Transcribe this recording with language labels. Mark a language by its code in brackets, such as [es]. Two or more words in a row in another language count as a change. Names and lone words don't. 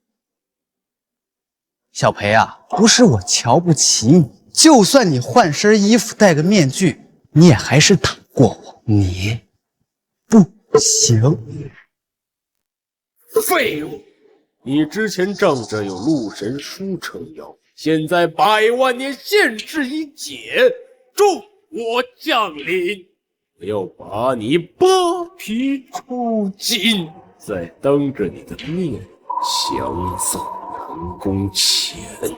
[zh] 小裴啊，不是我瞧不起你，就算你換身衣服戴個面具，你也還是打不過我。你不行。廢物！你之前仗着有鹿神書撐腰，現在100萬年限制一解，助我降臨！我要把你扒皮抽筋，再當着你的面搶走南宮錢。